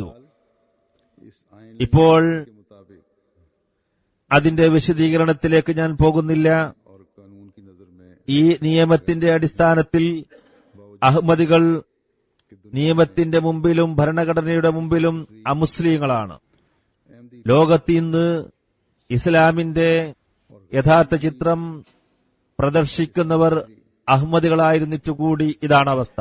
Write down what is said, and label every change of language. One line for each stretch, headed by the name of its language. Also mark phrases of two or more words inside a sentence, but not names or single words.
Hindi: इस आयन
Malayalam: ഇപ്പോൾ
Hindi: के मुताबिक
Malayalam: അതിന്റെ വിശദീകരണത്തിലേക്ക് ഞാൻ പോകുന്നില്ല.
Hindi: और कानून की नजर में
Malayalam: ഈ നിയമത്തിന്റെ അടിസ്ഥാനത്തിൽ അഹമ്മദികൾ നിയമത്തിന്റെ മുമ്പിലും ഭരണഘടനയുടെ മുമ്പിലും അമുസ്ലിങ്ങളാണ്. ലോകത്ത് ഇന്ന് ഇസ്ലാമിന്റെ യഥാർത്ഥ ചിത്രം പ്രദർശിക്കുന്നവർ അഹമ്മദികളായിരുന്നിട്ടുകൂടി ഇതാണ് അവസ്ഥ.